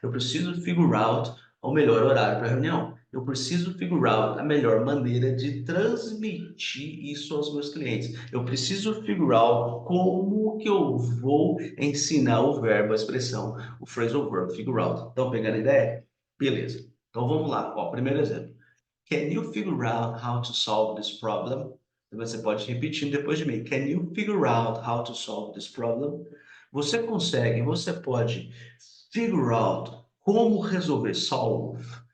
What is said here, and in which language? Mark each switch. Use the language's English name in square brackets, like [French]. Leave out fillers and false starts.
[Portuguese] Eu preciso figure out o melhor horário para a reunião. Eu preciso figure out a melhor maneira de transmitir isso aos meus clientes. Eu preciso figure out como que eu vou ensinar o verbo, a expressão, o phrasal verb, figure out. Estão pegando a ideia? Beleza. Então, vamos lá. Ó, primeiro exemplo. [English] Can you figure out how to solve this problem? [Portuguese] Você pode repetir depois de mim. [English] Can you figure out how to solve this problem? [Portuguese] Você pode figure out como resolver, solve.